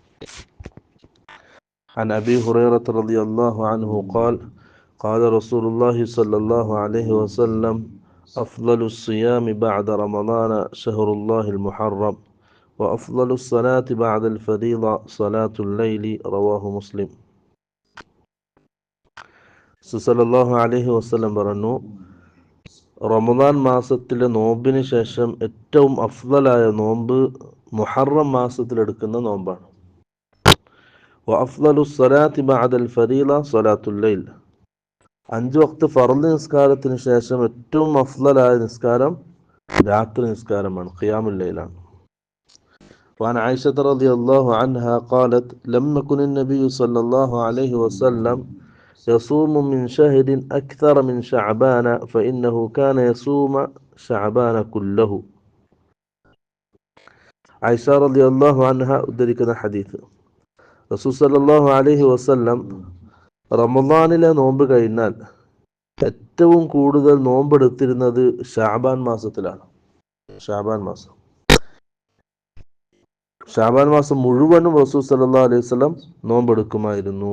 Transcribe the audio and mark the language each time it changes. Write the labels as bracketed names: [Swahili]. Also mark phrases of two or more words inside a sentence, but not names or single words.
[Arabic] عن أبي هريرة رضي الله عنه قال: قال رسول الله صلى الله عليه وسلم: أفضل الصيام بعد رمضان شهر الله المحرم، وأفضل الصلاة بعد الفريضة صلاة الليل. رواه مسلم. صلى الله عليه وسلم [Malayalam] പറഞ്ഞു, റമദാൻ മാസത്തിലെ നോമ്പിന് ശേഷം ഏറ്റവും അഫ്ളലായ നോമ്പ് മുഹറം മാസത്തിലെടുക്കുന്ന നോമ്പാണ്. [Arabic] وأفضل الصلاة بعد الفريضة صلاة الليل. [Malayalam] 5 വഖ്ത് ഫർള് നിസ്കാരത്തിന് ശേഷം ഏറ്റവും അഫ്ളലായ നിസ്കാരം രാത്രി നിസ്കാരമാണ്, ഖിയാമുൽ ലൈലാണ്. [Arabic] وعن عائشة رضي الله عنها قالت: لم يكن النبي صلى الله عليه وسلم يصوم من شهر أكثر من شعبان فإنه كان يصوم شعبان كله. [Malayalam] ആയിഷ [Arabic] رضي الله عنها [Malayalam] ഉദ്ധരിക്കുന്ന ഹദീസ്, റസൂൽ [Arabic] صلى الله عليه وسلم [Malayalam] റമദാനിലെ നോമ്പ് കഴിഞ്ഞാൽ ഏറ്റവും കൂടുതൽ നോമ്പെടുത്തിരുന്നത് ഷഅബാൻ മാസത്തിലാണ്. ഷഅബാൻ മാസം മുഴുവനും റസൂൽ [Arabic] صلى الله عليه وسلم [Malayalam] നോമ്പെടുക്കുമായിരുന്നു.